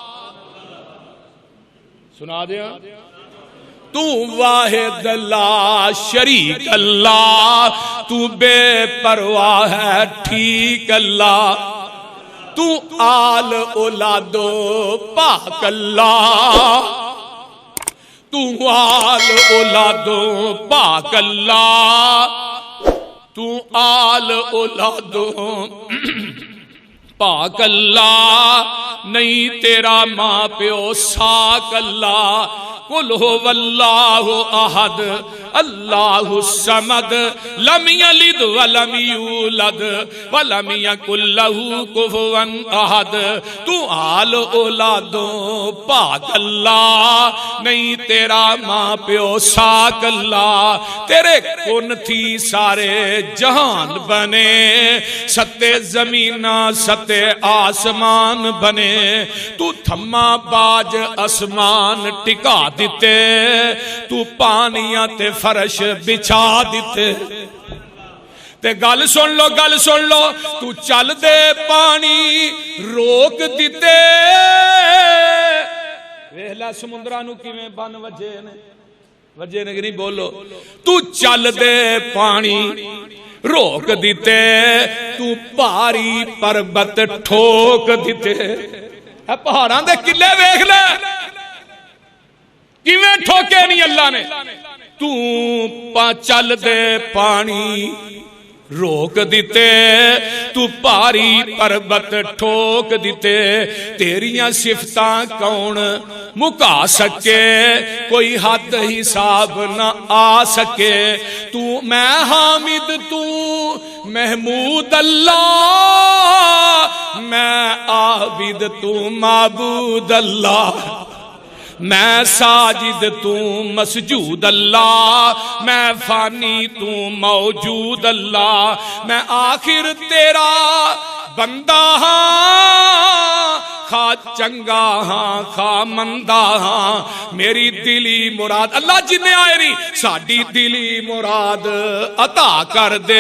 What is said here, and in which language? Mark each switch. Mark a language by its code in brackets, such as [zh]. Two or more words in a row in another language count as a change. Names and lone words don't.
[pa] سنا دیا تو واحد لا شریک اللہ تو بے پرواہ ہے ٹھیک اللہ تو آل اولادو پاک اللہ تو آل اولادو پاک اللہ تو آل اولادو پاک اللہ نہیں تیرا ماں پیو ساک اللہ [ar] قل هو اللہ احد اللہ الصمد لم یلد ولم یولد ولم یکن لہ کفوا احد [pa] تو آل اولادوں پاک اللہ نہیں تیرا ماں پیو ساک اللہ تیرے کن تھی سارے جہان بنے ستے زمینہ ستے آسمان بنے تو تھما باج اسمان ٹکا دیتے تو پانیاں تے فرش بچھا دیتے تے گل سن لو تو چل دے پانی روک دیتے ویلا سمندراں نو کیویں بن وجے نے کہ نہیں بولو تو چل دے پانی روک دیتے تو پہاڑی پربت ٹھوک دیتے پہاڑاں دے قلعے ویکھ لے کیویں ٹھوکے نہیں اللہ نے تو چل دے پانی روک دیتے تو پہاڑی پربت ٹھوک دیتے تیریاں صفتاں کون مکا سکے کوئی حد حساب نہ آ سکے تو میں حامد تو محمود اللہ میں عابد تو معبود اللہ میں ساجد تو مسجود اللہ میں فانی تو موجود اللہ میں آخر تیرا بندہ ہاں خواہ چنگا ہاں خواہ مندہ ہاں میری دلی مراد اللہ جنہیں آئے نہیں ساڑی دلی مراد عطا کر دے